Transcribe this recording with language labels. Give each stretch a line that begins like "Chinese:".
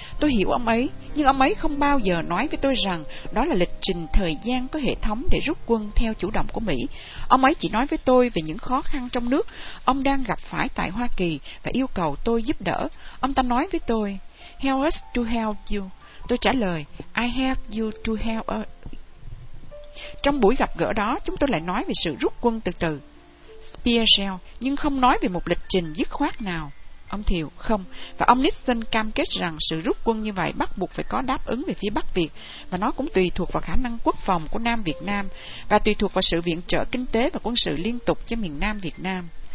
Vietnamese: Tôi hiểu ông ấy, nhưng ông ấy không bao giờ nói với tôi rằng đó là lịch trình thời gian có hệ thống để rút quân theo chủ động của Mỹ. Ông ấy chỉ nói với tôi về những khó khăn trong nước ông đang gặp phải tại Hoa Kỳ và yêu cầu tôi giúp đỡ. Ông ta nói với tôi,
English: "Help us to help you."
Vietnamese: Tôi trả lời,
English: "I have you to help us."
Vietnamese: Trong buổi gặp gỡ đó, chúng tôi lại nói về sự rút quân từ từ. Spiegel: Nhưng không nói về một lịch trình dứt khoát nào. Ông Thiệu: Không. Và ông Nixon cam kết rằng sự rút quân như vậy bắt buộc phải có đáp ứng về phía Bắc Việt, và nó cũng tùy thuộc vào khả năng quốc phòng của Nam Việt Nam và tùy thuộc vào sự viện trợ kinh tế và quân sự liên tục cho miền Nam Việt Nam.